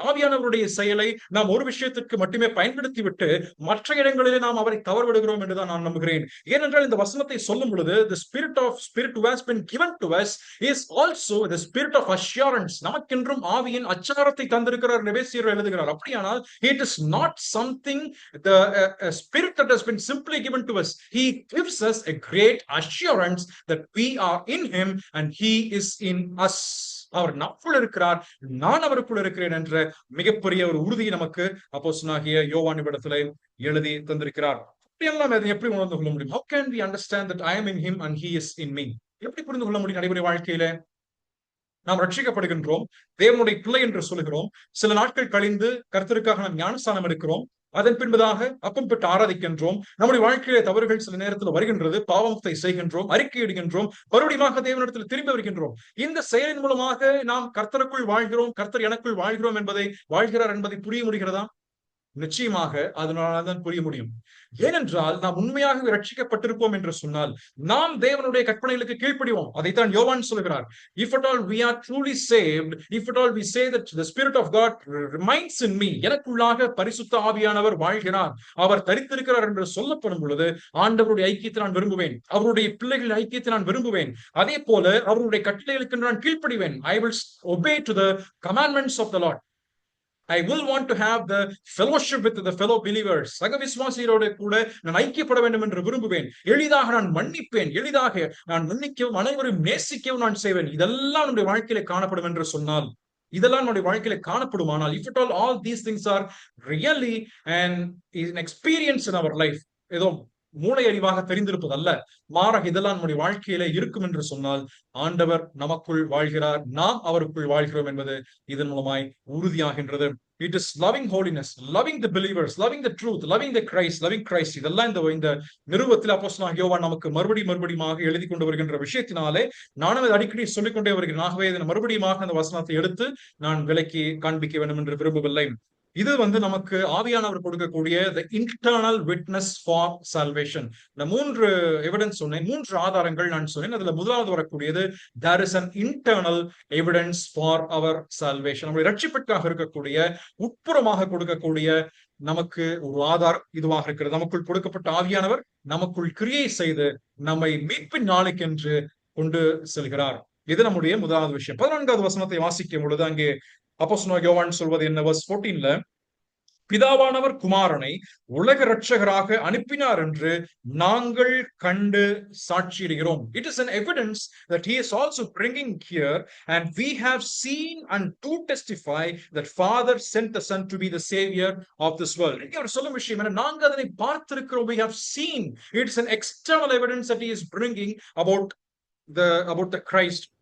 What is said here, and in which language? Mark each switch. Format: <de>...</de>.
<ta>ஆவியானவருடைய செயலை நாம் ஒரு விஷயத்திற்கு மட்டுமே பயன்படுத்திவிட்டு மற்ற இடங்களிலே நாம் அவரை தவறுவிடுகிறோம் என்றுதான் நான் நம்புகிறேன். ஏனென்றால் இந்த வசனத்தை சொல்லும் பொழுது</ta> <en>spirit who has been given to us is also the spirit of assurance.</en> <ta>நமக்கென்றும் ஆவியின் அச்சாரத்தை தந்திருக்கிறார் எபேசியர் எழுதுகிறார். அப்படியானால்</ta> <en>it is not something, a spirit that has been simply given to us. He gives us a great assurance that we are in him and he is in us.</en> <ta>அவர் நமக்குள் இருக்கிறார், நான் அவருக்குள் இருக்கிறேன் என்ற மிகப்பெரிய ஒரு உறுதியை நமக்கு அப்போஸ்தலனாகிய யோவான் இடத்திலே எழுதி தந்திருக்கிறார். எல்லாம் அதை எப்படி உணர்ந்து கொள்ள முடியும்?</ta> <en>How can we understand that I am in him and he is in me?</en> <ta>எப்படி புரிந்து கொள்ள முடியும் நடைமுறை வாழ்க்கையில? நாம் ரட்சிக்கப்படுகின்றோம், தேவனுடைய பிள்ளை என்று சொல்லுகிறோம். சில நாட்கள் கழிந்து கர்த்தருக்காக நாம் ஞானஸ்தானம் எடுக்கிறோம். அதன் பின்பதாக அப்பம் பெற்று ஆராதிக்கின்றோம். நம்முடைய வாழ்க்கையிலே தவறுகள் சில நேரத்தில் வருகின்றது, பாவத்தை செய்கின்றோம், அறிக்கையிடுகின்றோம், மறுபடியும் தேவனிடத்தில் திரும்பி வருகின்றோம். இந்த செயலின் மூலமாக நாம் கர்த்தருக்குள் வாழ்கிறோம், கர்த்தர் எனக்குள் வாழ்கிறோம் வாழ்கிறார் என்பதை புரிய முடிகிறதா? நிச்சயமாக அதனால்தான் புரிய முடியும். ஏனென்றால் நாம் உண்மையாக ரட்சிக்கப்பட்டிருப்போம் என்று சொன்னால் நாம் தேவனுடைய கற்பனைகளுக்கு கீழ்ப்படிவோம். அதைத்தான் யோவான் சொல்கிறார்.</ta> <en>If at all we are truly saved, if at all we say that the Spirit of God remains in me,</en> <ta>எனக்குள்ளாக பரிசுத்த ஆவியானவர் வாழ்கிறார், அவர் தரித்திருக்கிறார் என்று சொல்லப்படும் பொழுது ஆண்டவருடைய ஐக்கியத்தை நான் விரும்புவேன், அவருடைய பிள்ளைகளின் ஐக்கியத்தை நான் விரும்புவேன். அதே போல அவருடைய கட்டளைகளுக்கு நான் கீழ்ப்படிவேன்.</ta> <en>I will obey to the commandments of the Lord. I will want to have the fellowship with the fellow believers.</en> <ta>சக விசுவாசியரோடு கூட நான் ஐக்கியப்பட வேண்டும் என்று விரும்புவேன். எளிதாக நான் மன்னிப்பேன், எளிதாக நான் மன்னிக்கவும் அனைவரும் நேசிக்கவும் நான் செய்வேன். இதெல்லாம் நம்முடைய வாழ்க்கையில காணப்படும் என்று சொன்னால், இதெல்லாம் நம்முடைய வாழ்க்கையில காணப்படுமானால்,</ta> <en>if at all these things are really an experience in our life,</en> <ta>ஏதோ மூளை அறிவாக தெரிந்திருப்பது அல்ல, மாறாக இதெல்லாம் நம்முடைய வாழ்க்கையில இருக்கும் என்று சொன்னால் ஆண்டவர் நமக்குள் வாழ்கிறார், நாம் அவருக்குள் வாழ்கிறோம் என்பது இதன் மூலமாய் உறுதியாகின்றது.</ta> <en>It is loving holiness, loving the believers, loving the truth, loving the Christ, loving Christ.</en> <ta>இதெல்லாம் இந்த நிருபத்தில் அப்போஸ்தலனாகிய யோவான் நமக்கு மறுபடியும் எழுதி கொண்டு வருகின்ற விஷயத்தினாலே நானும் அதை அடிக்கடி சொல்லிக்கொண்டே வருகிறேன். ஆகவே இதன் மறுபடியும் அந்த வசனத்தை எடுத்து நான் விலக்கி காண்பிக்க வேண்டும் என்று விரும்பவில்லை. இது நமக்கு ஆவியானவர் கொடுக்கக்கூடிய</ta> <en>the internal witness for salvation.</en> <ta>இந்த 3 எவிடன்ஸ் சொன்னேன், 3 ஆதாரங்கள் நான் சொன்னேன். அதுல முதலாவது வரக்கூடியது</ta> <en>there is an internal evidence for our salvation.</en> <ta>நம்முடைய ரட்சிப்பிற்காக இருக்கக்கூடிய உட்புறமாக கொடுக்கக்கூடிய நமக்கு ஒரு ஆதாரம் இதுவாக இருக்கிறது. நமக்குள் கொடுக்கப்பட்ட ஆவியானவர் நமக்குள் கிரியை செய்து நம்மை மீட்பின் நாளுக்கென்று கொண்டு செல்கிறார். இது நம்முடைய முதலாவது விஷயம். 14வது வசனத்தை வாசிக்கும் பொழுது அங்கே அப்போஸ்தலனாகிய யோவான் சொல்வது என்ன? verse 14ல பிதாவானவர் குமாரனை உலக இரட்சகராக அனுப்பினார் என்று நாங்கள் கண்டு சாட்சியிடுகிறோம்.</ta> <en>It is an evidence that he is also bringing here, and we have seen and to testify that Father sent the Son to be the savior of this world.</en> <ta>இங்கே அவர் சொல்லும் விஷயம் என்ன? நாங்கள் அதனை பார்த்திருக்கிறோம்.</ta> <en>We have seen. It is an external evidence that he is bringing about the Christ.</en>